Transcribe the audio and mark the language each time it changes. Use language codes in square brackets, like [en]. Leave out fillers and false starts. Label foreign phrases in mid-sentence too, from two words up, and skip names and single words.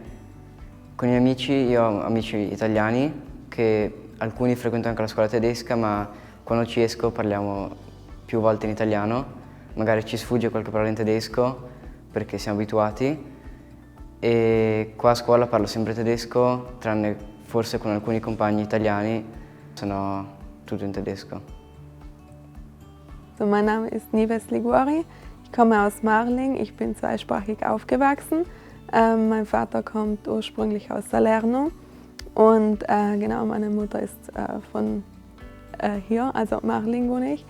[it] Con i miei amici, io ho amici italiani che alcuni frequentano anche la scuola tedesca, ma quando ci esco parliamo più volte in italiano, magari ci sfugge qualche parola in tedesco perché siamo abituati. E qua a scuola parlo sempre tedesco, tranne forse con alcuni compagni italiani, se no tutto in tedesco. [de] So, mein Name ist Nives Liguori, ich komme aus Marling, ich bin zweisprachig aufgewachsen. Mein Vater kommt ursprünglich aus Salerno und genau, meine Mutter ist von hier, also Marling wohne ich.